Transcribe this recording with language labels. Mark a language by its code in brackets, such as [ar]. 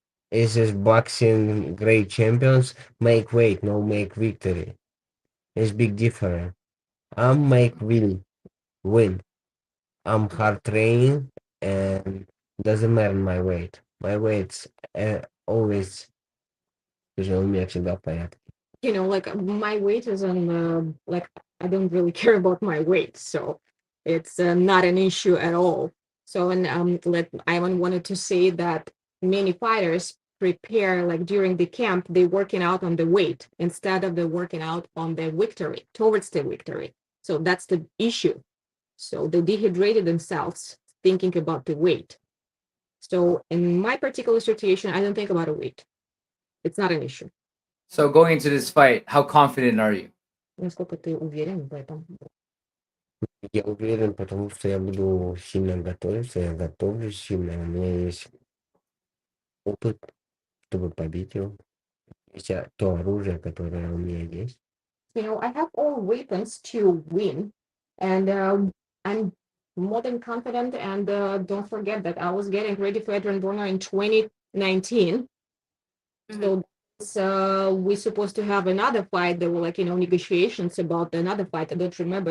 [en] It's just boxing great champions make weight, no make victory. It's big difference. I'm make win. I'm hard training and doesn't matter my weight. My weight's always [ru] уже у меня всегда в порядке. [en] Like my weight is on like I don't really care about my weight, so it's not an issue at all. So, and like Ivan wanted to say that many fighters prepare like during the camp, they working out on the weight instead of the working out on the victory, towards the victory. So that's the issue. So they dehydrated themselves thinking about the weight. So in my particular situation, I don't think about a weight. It's not an issue. So going into this fight, how confident are you? [ru] Насколько ты уверен в этом? Я уверен, потому что я буду сильно готовиться, я готовлюсь сильно, у меня есть опыт, чтобы побить его. Есть то оружие, которое у меня есть. [en] You know, I have all weapons to win, and I'm more than confident. And don't forget that I was getting ready for Adrian Broner in 2019. So we're supposed to have another fight. There were like, you know, negotiations about another fight. I don't remember.